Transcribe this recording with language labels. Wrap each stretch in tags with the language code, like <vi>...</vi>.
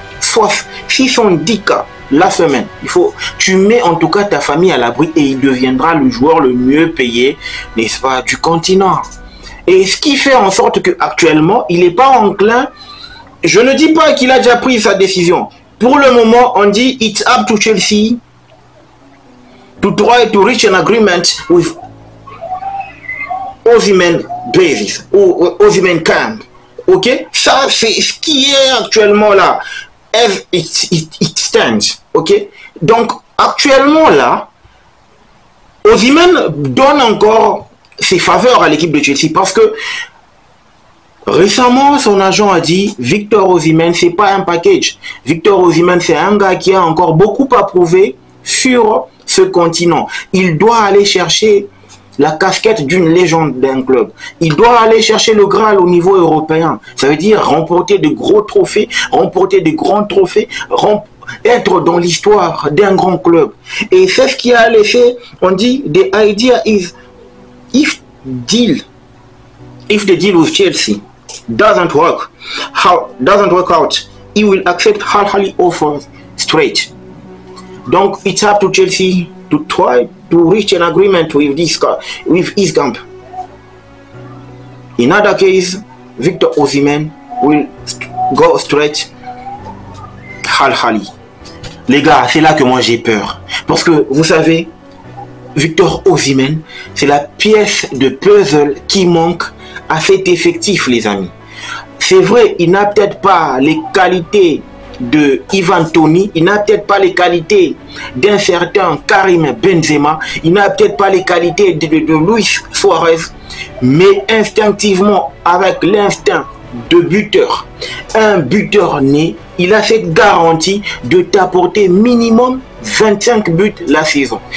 <fr>Soit 610K la semaine. Tu mets en tout cas ta famille à l'abri et il deviendra le joueur le mieux payé, n'est-ce pas, du continent. Et ce qui fait en sorte que actuellement il n'est pas enclin. Je ne dis pas qu'il a déjà pris sa décision. Pour le moment, on dit</fr> <en>it's up to Chelsea to try to reach an agreement with Osimhen basis ou Osimhen camp.</en> <fr>Ok, ça c'est ce qui est actuellement là.</fr> <en>As it stands.</en> <fr>Ok, donc actuellement là, Osimhen donne encore ses faveurs à l'équipe de Chelsea parce que Récemment, son agent a dit Victor Osimhen, c'est pas un package. Victor Osimhen, c'est un gars qui a encore beaucoup à prouver sur ce continent. Il doit aller chercher la casquette d'une légende d'un club. Il doit aller chercher le Graal au niveau européen. Ça veut dire remporter de gros trophées, remporter de grands trophées, être dans l'histoire d'un grand club. Et c'est ce qui a laissé, on dit,</fr> <en>the idea is, if the deal with Chelsea doesn't work out, he will accept Al Ahly offers straight. Donc, it's up to Chelsea to try to reach an agreement with his camp. In other case, Victor Osimhen will go straight Al Ahly.</en> <fr>Les gars, c'est là que moi j'ai peur. Parce que, vous savez, Victor Osimhen, c'est la pièce de puzzle qui manque à cet effectif, les amis. C'est vrai, il n'a peut-être pas les qualités de Ivan Toney, il n'a peut-être pas les qualités d'un certain Karim Benzema, il n'a peut-être pas les qualités de Luis Suarez, mais instinctivement, avec l'instinct de buteur, un buteur né, il a cette garantie de t'apporter minimum 25 buts la saison.</fr>